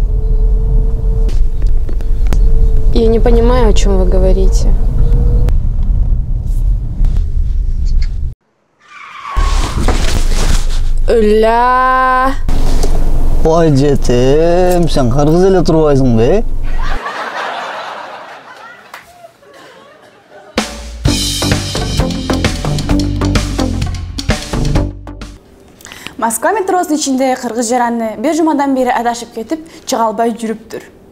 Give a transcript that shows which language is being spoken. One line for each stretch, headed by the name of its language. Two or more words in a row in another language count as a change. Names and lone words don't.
Russian: Я не понимаю, о чем вы говорите. Ля.
Kyrgyz: Ой жетем, сен кыргыз эле турбайсың бе? Москва метросунун ичинде кыргыз жараны 1 жумадан бери адашып кетип, чыга албай жүрүптүр.